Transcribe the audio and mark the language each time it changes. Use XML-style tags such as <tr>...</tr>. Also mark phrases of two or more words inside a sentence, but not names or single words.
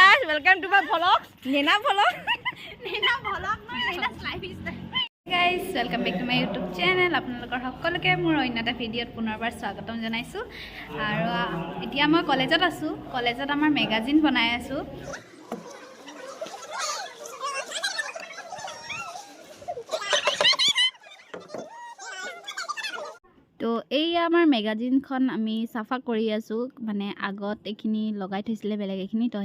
<en>Welcome to my vlog Nena vlog Nena's lifestyle guys welcome back to my YouTube channel</en> <as>আপোনালোকৰ সকলোকে মোৰ অন্য এটা ভিডিঅ'ত পুনৰবাৰ স্বাগতম জনাইছোঁ আৰু এতিয়া মই কলেজত আছোঁ কলেজত আমাৰ মেগাজিন বনাই আছোঁ তো এই আমাৰ মেগাজিনখন আমি সাফা কৰি আছো মানে আগত এখিনি লগাই থৈছিলে বেলেগ এখিনি তো</as>